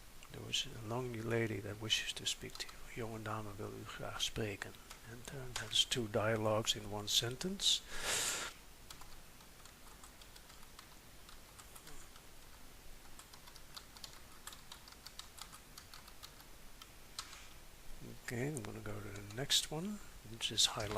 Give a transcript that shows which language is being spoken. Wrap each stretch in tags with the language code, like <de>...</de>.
<en>There was a young lady that wishes to speak to you.</en> <nl>Jonge dame wil u graag spreken.</nl> <en>And that's two dialogues in one sentence. Okay, I'm going to go to the next one, which is highlighted.</en>